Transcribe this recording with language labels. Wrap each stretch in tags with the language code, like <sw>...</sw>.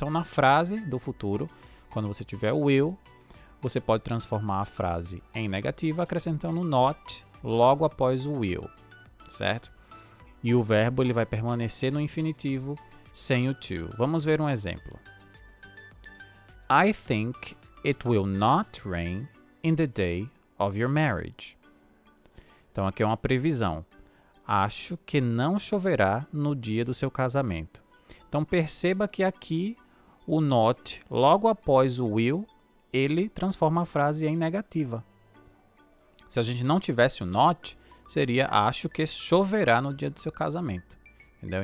<pt>Então, na frase do futuro, quando você tiver will, você pode transformar a frase em negativa acrescentando not logo após o will, certo? E o verbo ele vai permanecer no infinitivo sem o to. Vamos ver um exemplo.</pt> <en>I think it will not rain in the day of your marriage.</en> <pt>Então, aqui é uma previsão. Acho que não choverá no dia do seu casamento. Então, perceba que aqui o not, logo após o will, ele transforma a frase em negativa. Se a gente não tivesse o not, seria acho que choverá no dia do seu casamento. Entendeu?</pt>